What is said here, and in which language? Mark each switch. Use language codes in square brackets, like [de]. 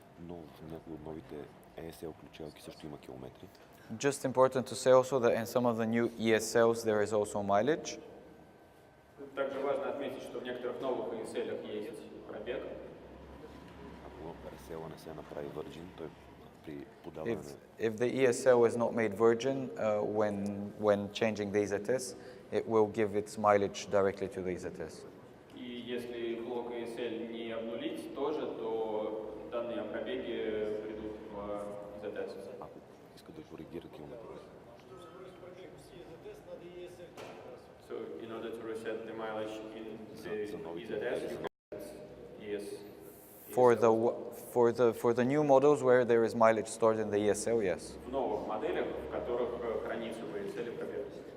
[bg] Но в някои от новите ESL ключалки също има километри. [en] Just important to say also that in some of the new ESLs there is also mileage. [ru] Также важно отметить, что в некоторых новых ESL есть пробег. [bg] Ако ESL не се направи Virgin, той при подаване [en] If the ESL is not made virgin when changing the EasyTest, it will give its mileage directly to the EasyTest. [ru] И если блок ESL не обнулить тоже, то данные о пробеге придут в EasyTest. [bg] ако иска да коригира километри. [en] So in order to reset the mileage in the EasyTest, you can ES. For the new models where there is mileage stored in the ESL, yes. [ru] В новых моделях, в которых хранится в ESL пробег.